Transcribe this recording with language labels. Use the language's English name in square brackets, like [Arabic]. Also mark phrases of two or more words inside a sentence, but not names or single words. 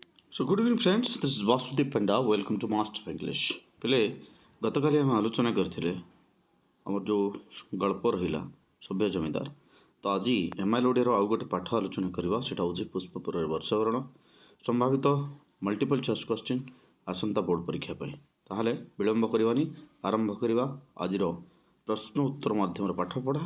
[English] So good evening friends, this is Vasudev Panda. Welcome to Master of English. [Odia] ପିଲେ ଗତକାଲି ଆମେ ଆଲୋଚନା କରିଥିଲେ ଆମର ଯେଉଁ ଗଳ୍ପ ରହିଲା ସଭ୍ୟ ଜମିଦାର। ତ ଆଜି MIL ଓଡ଼ିଆର ଆଉ ଗୋଟେ ପାଠ ଆଲୋଚନା କରିବା, ସେଟା ହେଉଛି ପୁଷ୍ପପୁରରେ ବର୍ଷବରଣ ସମ୍ଭାବିତ [English] multiple choice question [Odia] ଆସନ୍ତା ବୋର୍ଡ଼ ପରୀକ୍ଷା ପାଇଁ। ତାହେଲେ ବିଳମ୍ବ କରିବାନି, ଆରମ୍ଭ କରିବା ଆଜିର ପ୍ରଶ୍ନ ଉତ୍ତର ମାଧ୍ୟମରେ ପାଠ ପଢ଼ା।